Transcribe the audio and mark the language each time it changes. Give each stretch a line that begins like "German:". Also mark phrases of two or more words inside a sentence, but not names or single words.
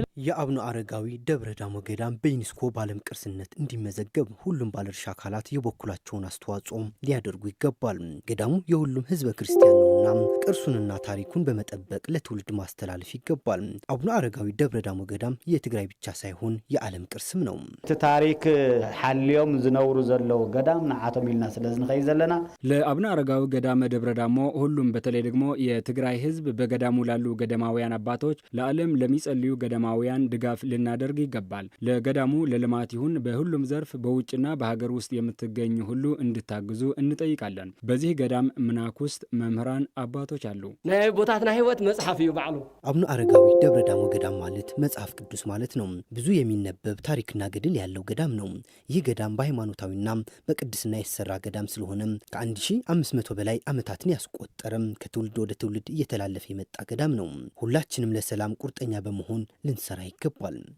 Amharic: የአቡነ አረጋዊ ደብረ ዳሞ ገዳም በዩኔስኮ በዓለም ቅርስነት እንዲመዘገብ ሁሉም ባለድርሻ አካላት የበኩላቸውን አስተዋጽኦ ሊያደርጉ ይገባል። ገዳሙ የሁሉም ሕዝበ ክርስቲያን ነውና ቅርሱንና ታሪኩን በመጠበቅ ለትውልድ ማስተላለፍ ይገባል። አቡነ አረጋዊ ደብረ ዳሞ ገዳም የትግራይ ብቻ ሳይሆን የዓለም ቅርስም ነው።
Tigrinya: ታሪክ ሐልዮም ዝነውሩ ዘለው ገዳም ንዓቶም ኢልና ስለዝንኸይ ዘለና
Amharic: ለአቡነ አረጋዊ ገዳም ደብረ ዳሞ ሁሉም በተለይ ደግሞ የትግራይ ሕዝብ በገዳሙ ላሉ ገዳማውያን አባቶች ለዓለም ለሚጸልዩ ገዳማውያን ድጋፍ ልናደርግ ይገባል። ለገዳሙ ለልማት ይሁን በሁሉም ዘርፍ በውጭና በሀገር ውስጥ የምትገኙ ሁሉ እንድታግዙ እንጠይቃለን። በዚህ ገዳም ምናኩስት መምህራን አባቶች አሉ።
Tigrinya: ናይ ቦታትና ህይወት መጽሐፍ እዩ ባዕሉ።
Amharic: አቡነ አረጋዊ ደብረ ዳሞ ገዳም ማለት መጽሐፍ ቅዱስ ማለት ነው። ብዙ የሚነበብ ታሪክና ገድል ያለው ገዳም ነው። ይህ ገዳም በሃይማኖታዊና በቅድስና የተሰራ ገዳም ስለሆነ ከ1500 በላይ ዓመታትን ያስቆጠረም ከትውልድ ወደ ትውልድ እየተላለፈ የመጣ ገዳም ነው። ሁላችንም ለሰላም ቁርጠኛ በመሆን ልንሰራ ይገባል።